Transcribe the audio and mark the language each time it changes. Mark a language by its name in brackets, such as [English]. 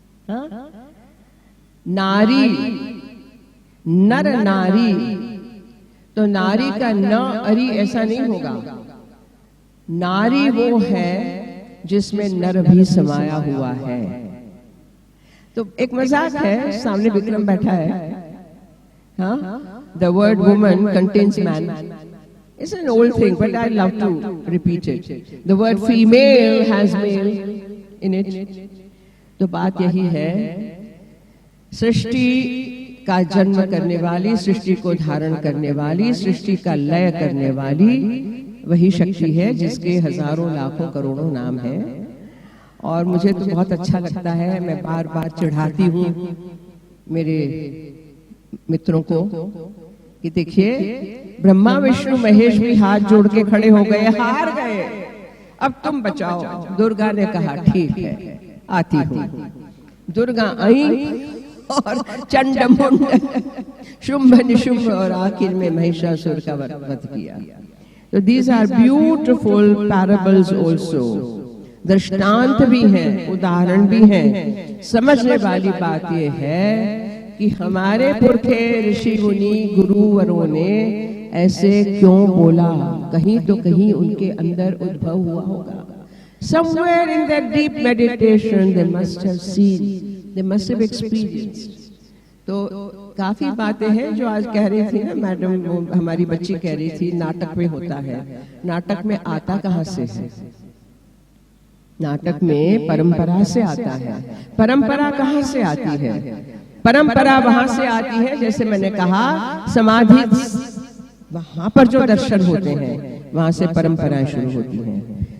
[Hindi] हाँ? नारी, नर नारी, तो नारी का न अरी ऐसा नहीं होगा। नारी वो है जिसमें नर भी समाया हुआ है। तो एक मजाक है, सामने विक्रम बैठा है। [English] हाँ, the word woman contains man. It's an old thing, but I love to repeat it. The word female has male in it. [Hindi] तो बात यही है, सृष्टि का जन्म करने वाली, सृष्टि को धारण करने वाली, सृष्टि का लय करने वाली वही शक्ति है जिसके हजारों लाखों करोड़ों नाम है। और मुझे तो बहुत अच्छा लगता है, मैं बार बार चिढ़ाती हूँ मेरे मित्रों को कि देखिए ब्रह्मा विष्णु महेश भी हाथ जोड़ के खड़े हो गए, हार गए, अब तुम बचाओ। दुर्गा ने कहा ठीक है, आती हूँ। दुर्गा आई और चंड मुंड शुंभ निशुंभ और आखिर में महिषासुर का वध किया। तो [English] these are beautiful parables also, [Hindi] दृष्टांत भी हैं, उदाहरण भी हैं। समझने वाली बात यह है कि हमारे पुरखे ऋषि मुनि गुरुवरों ने ऐसे क्यों बोला, कहीं तो कहीं उनके अंदर उद्भव हुआ होगा। [English] Somewhere in their deep meditation they must have seen, they must have experienced. [Hindi] तो काफी बातें हैं जो आज कह रही थी ना मैडम, हमारी बच्ची कह रही थी नाटक में होता है। नाटक में आता कहाँ से है? नाटक में परंपरा से आता है। परंपरा कहाँ से आती है? परंपरा वहां से आती है, जैसे मैंने कहा, समाधि वहां पर जो दर्शन होते हैं वहां से परंपराएं शुरू होती हैं।